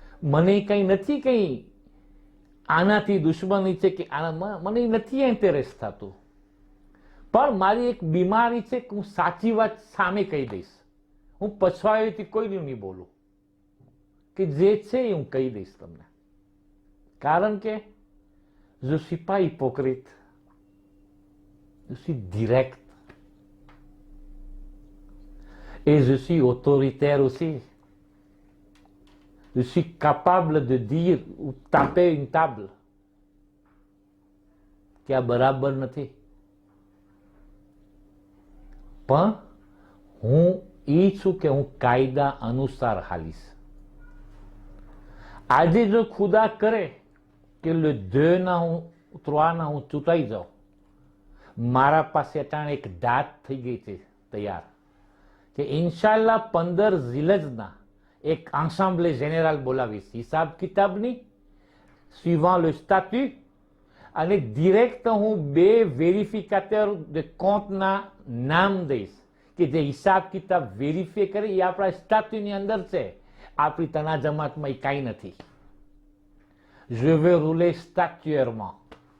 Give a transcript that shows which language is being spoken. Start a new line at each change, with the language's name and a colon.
Gujarati: મને કઈ નથી, કઈ આનાથી દુશ્મની છે કે મને નથી ઇન્ટરેસ્ટ થતું. પણ મારી એક બીમારી છે કે હું સાચી વાત સામે કહી દઈશ. હું પછવાયેથી કોઈનું નહીં બોલું, કે જે છે એ હું કહી દઈશ તમને. કારણ કે
French: je suis pas hypocrite, je suis direct et je suis autoritaire aussi. Je suis capable de dire ou taper une table
Gujarati: કે આ બરાબર નથી. પણ હું ઈ છું કે હું કાયદા અનુસાર હાલીશ. આજે જો ખુદા કરે કે લે 2 ના હું 3 ના હું ચૂંટાઈ જાઉં, મારા પાસે અટાણે એક દાત થઈ ગઈ છે તૈયાર, કે ઇન્શાલ્લાહ 15 ઝિલજના એક આસામ્બલે જેનેરલ બોલાવીશ, હિસાબ કિતાબની,
French: suivant le statut,
Gujarati: અને ડિરેક્ટ હું 2 વેરિફિકેટર de compteના નામ દઈશ કે જે હિસાબ કિતાબ વેરીફાઈ કરે. એ આપણા સ્ટાટ્યુની અંદર છે, આપણી તના જમાતમાં એ કાંઈ નથી.
French: Je veux rouler statuairement.